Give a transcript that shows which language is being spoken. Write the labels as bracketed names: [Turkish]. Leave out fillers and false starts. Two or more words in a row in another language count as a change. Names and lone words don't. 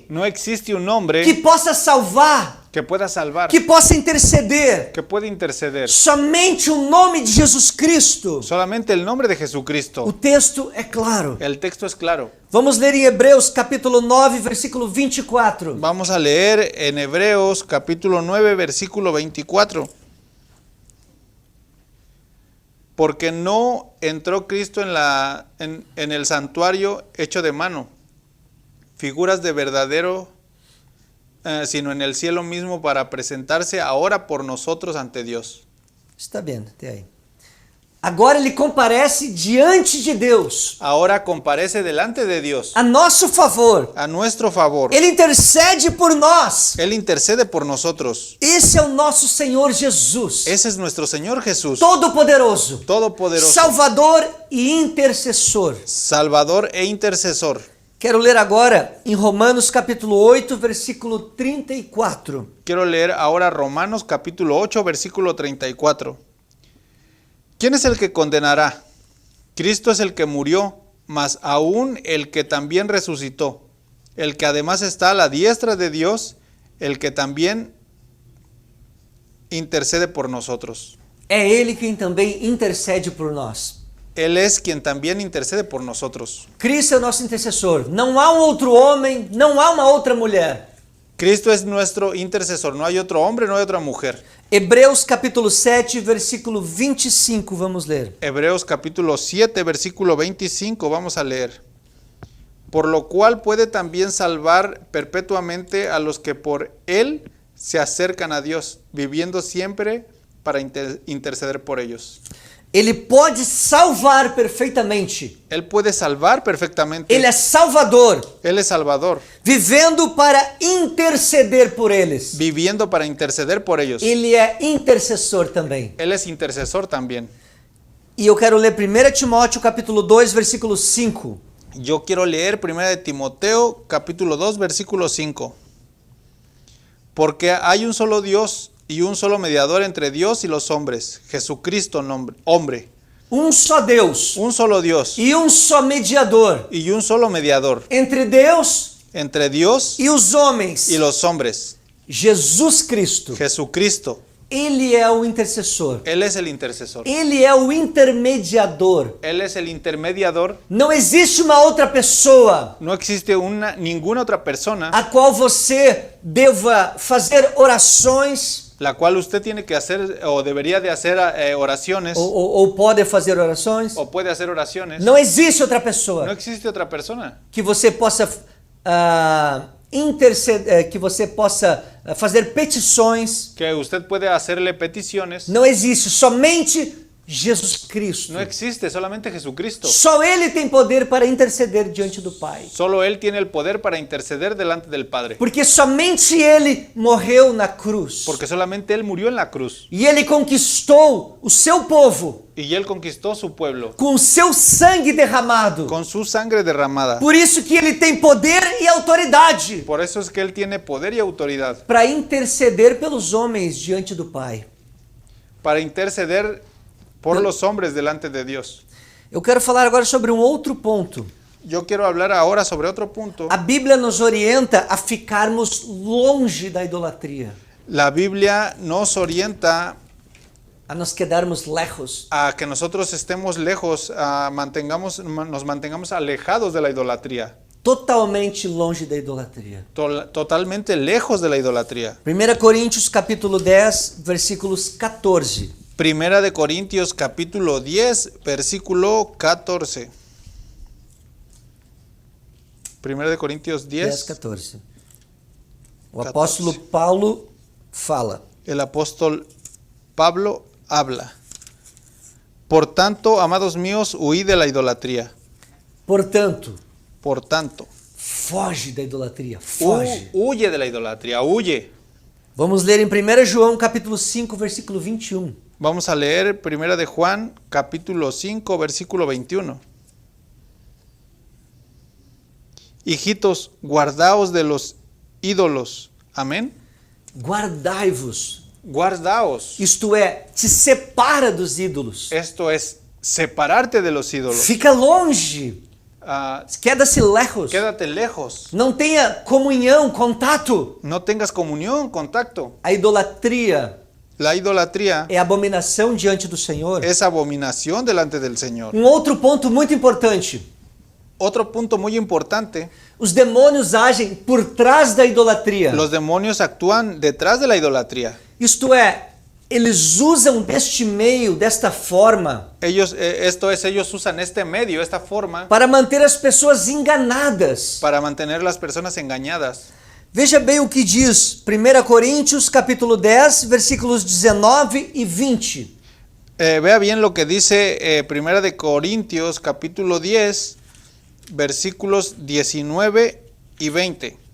[Spanish] No existe un nombre [Portuguese] que possa salvar, [Spanish] que pueda salvar, [Portuguese] que possa interceder. [Spanish] que pueda interceder. [Portuguese] Somente o nome de Jesus Cristo. [Spanish] Solamente el nombre de [Portuguese] O [Spanish] Jesucristo. [Portuguese] texto é claro. [Spanish] El texto es claro. [Portuguese] Vamos ler em Hebreus capítulo 9, versículo 24. [Spanish] Vamos a leer en Hebreos capítulo 9, versículo 24. Porque no entró Cristo en el santuario hecho de mano, figuras de verdadero, sino en el cielo mismo para presentarse ahora por nosotros ante Dios. [Portuguese] Está bem, até aí. Agora ele comparece diante de Deus, [Spanish] Ahora comparece delante de Dios, [Portuguese] a nosso favor. [Spanish] a nuestro favor. [Portuguese] Ele intercede por nós. [Spanish] Él intercede por nosotros. [Portuguese] Esse é o nosso Senhor Jesus, [Spanish] Ese es nuestro Señor Jesús, [Portuguese] Todo-Poderoso, [Spanish] todopoderoso, [Portuguese] Salvador e intercessor. [Spanish] Salvador e intercesor. [Portuguese] Quero ler agora em Romanos capítulo 8, versículo 34. [Spanish] Quiero leer ahora Romanos capítulo 8, versículo 34. ¿Quién es el que condenará? Cristo es el que murió, mas aún el que también resucitó, el que además está a la diestra de Dios, el que también intercede por nosotros. [Portuguese] É Ele quem também intercede por nós. [Spanish] Él es quien también intercede por nosotros. [Portuguese] Cristo é o nosso intercessor. Não há um outro homem, não há uma outra mulher. [Spanish] Cristo es nuestro intercesor, no hay otro hombre, no hay otra mujer. [Portuguese] Hebreus capítulo 7, versículo 25, vamos ler. [Spanish] Hebreos capítulo 7, versículo 25, vamos a leer. Por lo cual puede también salvar perpetuamente a los que por él se acercan a Dios, viviendo siempre para interceder por ellos. [Portuguese] Ele pode salvar perfeitamente. [Spanish] Él puede salvar perfectamente. [Portuguese] Ele é Salvador, [Spanish] Él es Salvador, [Portuguese] vivendo para interceder por eles. [Spanish] viviendo para interceder por ellos. [Portuguese] Ele é intercessor também. [Spanish] Él es intercesor también. [Portuguese] E eu quero ler 1 Timóteo capítulo 2, versículo 5. [Spanish] Yo quiero leer 1 de Timoteo capítulo 2, versículo 5. Porque hay un solo Dios y un solo mediador entre Dios y los hombres, Jesucristo hombre. [Portuguese] Um só Deus [Spanish] Un solo Dios [Portuguese] e um só mediador [Spanish] y un solo mediador [Portuguese] entre Deus [Spanish] entre Dios [Portuguese] e os homens, [Spanish] y los hombres, [Portuguese] Jesus Cristo. [Spanish] Jesucristo. [Portuguese] Ele é o intercessor. [Spanish] Él es el intercesor. [Portuguese] Ele é o intermediador. [Spanish] Él es el intermediador. [Portuguese] Não existe uma outra pessoa [Spanish] No existe ninguna otra persona [Portuguese] a qual você deva fazer orações [Spanish] la cual usted tiene que hacer o debería de hacer oraciones [Portuguese] ou pode fazer orações. [Spanish] o puede hacer oraciones. [Portuguese] Não existe outra [Spanish] No [Portuguese] pessoa [Spanish] existe otra persona [Portuguese] que você possa que você possa fazer petições. [Spanish] que usted puede hacerle peticiones. [Portuguese] Não existe, somente Jesus Cristo. [Spanish] No existe, solamente Jesucristo. [Portuguese] Só Ele tem poder para interceder diante do Pai. [Spanish] Solo Él tiene el poder para interceder delante del Padre. [Portuguese] Porque somente Ele morreu na cruz. [Spanish] Porque solamente Él murió en la cruz. [Portuguese] E Ele conquistou o seu povo [Spanish] Y Él conquistó su pueblo [Portuguese] com o seu sangue derramado. [Spanish] con su sangre derramada. [Portuguese] Por isso que Ele tem poder e autoridade [Spanish] Por eso es que Él tiene poder y autoridad [Portuguese] para interceder pelos homens diante do Pai. [Spanish] para interceder por los hombres delante de Dios. [Portuguese] Eu quero falar agora sobre um outro ponto. [Spanish] Yo quiero hablar ahora sobre otro punto. [Portuguese] A Bíblia nos orienta a ficarmos longe da idolatria, [Spanish] La Biblia nos orienta a nos quedarmos lejos. a que nosotros estemos lejos, nos mantengamos alejados de la idolatría. [Portuguese] Totalmente longe da idolatria. [Spanish] Totalmente lejos de la idolatría. [Portuguese] 1 Coríntios capítulo 10, versículos 14. [Spanish] Primera de Corintios capítulo 10, versículo 14. Primera de Corintios 10, 14. [Portuguese] O [Spanish] 14. [Portuguese] apóstolo Paulo fala. [Spanish] El apóstol Pablo habla. Por tanto, amados míos, huid de la idolatría. [Portuguese] Portanto, [Spanish] Por tanto, [Portuguese] foge da idolatria, foge. [Spanish] huye de la idolatría, huye. [Portuguese] Vamos ler em 1 João capítulo 5, versículo 21. [Spanish] Vamos a leer 1 de Juan, capítulo 5, versículo 21. Hijitos, guardaos de los ídolos. Amén. [Portuguese] Guardai-vos. [Spanish] Guardaos. [Portuguese] Isto é, te separa dos ídolos. [Spanish] Esto es separarte de los ídolos. [Portuguese] Fica longe. [Spanish] Queda-se lejos. Quédate lejos. [Portuguese] Não tenha comunhão, contato. [Spanish] No tengas comunión, contacto. [Portuguese] A idolatria [Spanish] La idolatría [Portuguese] é abominação diante do Senhor. [Spanish] es abominación delante del Señor. [Portuguese] Outro ponto muito importante. [Spanish] Otro punto muy importante, [Portuguese] Os demônios agem por trás da idolatria. [Spanish] los demonios actúan detrás de la idolatría. [Portuguese] Isto é, eles usam deste meio, desta forma, [Spanish] Ellos usan este medio, esta forma, [Portuguese] para manter as pessoas enganadas. [Spanish] para mantener las personas engañadas. [Portuguese] Veja bem o que diz 1 Coríntios capítulo 10, versículos 19 e 20. [Spanish] Vea bien lo que dice 1 de Corintios capítulo 10, versículos 19 y 20.